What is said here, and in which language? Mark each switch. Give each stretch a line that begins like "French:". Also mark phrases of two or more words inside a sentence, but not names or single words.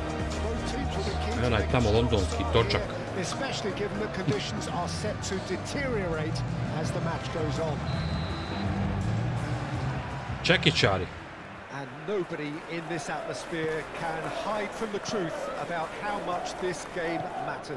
English: Both teams will be keen to make
Serbian: tamo londonski točak.
English: especially given that conditions are set to deteriorate as the match goes on.
Serbian: Čekićari.
English: And nobody in this atmosphere can hide from the truth about how much this game matters.